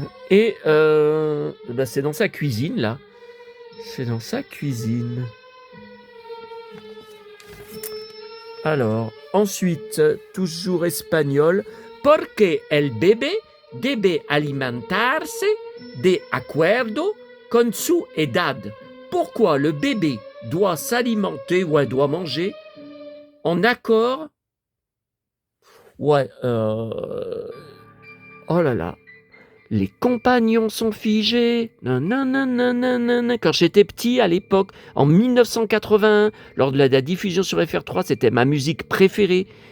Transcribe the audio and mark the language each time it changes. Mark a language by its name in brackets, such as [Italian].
[French] Et c'est dans sa cuisine, là. C'est dans sa cuisine. Alors, ensuite, toujours espagnol. [Spanish] Porque el bebé debe alimentarse de acuerdo con su edad. [French] Pourquoi le bébé doit s'alimenter, doit manger en accord. Ouais, oh là là. Les compagnons sont figés. Nanana. Quand j'étais petit, à l'époque, en 1981, lors de la diffusion sur FR3, c'était ma musique préférée.